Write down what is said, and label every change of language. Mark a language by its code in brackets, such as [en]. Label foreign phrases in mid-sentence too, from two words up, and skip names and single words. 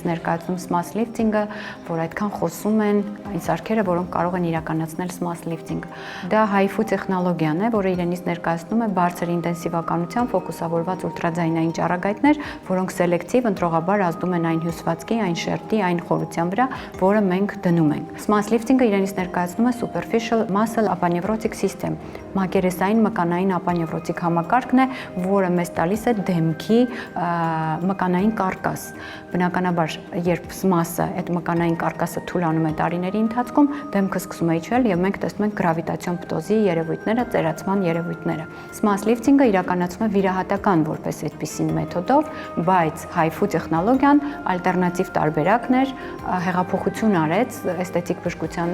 [hy] ներկայացնում [en] smart lifting- [hy] ը, որ այդքան խոսում են այն սարքերը, որոնք կարող են իրականացնել [en] smart lifting- [hy] ը։ Դա HIFU տեխնոլոգիան է, որը իրենից ներկայացնում է բարձր ինտենսիվականության ֆոկուսավորված ուլտրաձայնային ճառագայթներ, որոնք սելեկտիվ ընտրողաբար ազդում են այն հյուսվածքի, այն շերտի, այն խորության վրա, որը մենք դնում ենք։ [en] Smart lifting- [hy] ը իրենից ներկայացնում է [en] superficial muscle aponeurotic system, [hy] մակերեսային մկանային ապանևրոտիկ համակարգն է, որը մեզ տալիս է դեմքի մկանային կարկաս։ Բնականաբար, երբ սմասը, այդ մկանային կարկասը թուլանում է տարիների ընթացքում, դեմքը սկսում է իջել եւ մենք տեսնում ենք գրավիտացիոն պտոզի երևույթները, ծերացման երևույթները։ [en] Smart lifting- [hy] ը իրականացվում է վիրահատական որպես այդպիսին մեթոդով, բայց HIFU տեխնոլոգիան ալտերնատիվ տարբերակն էր, հեղափոխություն արեց էսթետիկ բժշկության